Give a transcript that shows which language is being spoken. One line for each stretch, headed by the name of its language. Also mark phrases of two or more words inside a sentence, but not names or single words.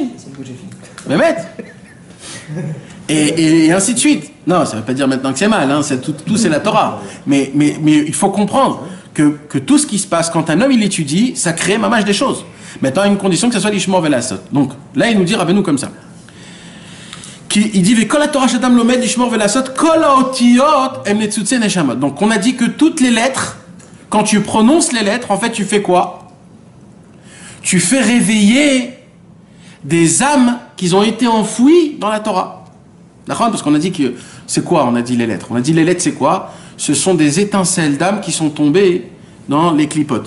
French: Mehmet. Et ainsi de suite. Non, ça ne veut pas dire maintenant que c'est mal, hein, tout c'est la Torah. Mais il faut comprendre que tout ce qui se passe quand un homme il étudie, ça crée mamash des choses. Maintenant, à une condition que ce soit
Hebrew: לשמור ולעשות.
French: Donc là, il nous dit, Rabbeinu comme ça. Il dit,
Hebrew: כל התורה שאדם לומד לשמור ולעשות כל האותיות הם ניצוצי נשמות.
French: Donc on a dit que toutes les lettres, quand tu prononces les lettres, en fait, tu fais quoi? Tu fais réveiller des âmes qui ont été enfouies dans la Torah. D'accord? Parce qu'on a dit que c'est quoi? On a dit les lettres. On a dit les lettres, c'est quoi? Ce sont des étincelles d'âmes qui sont tombées dans les clipotes.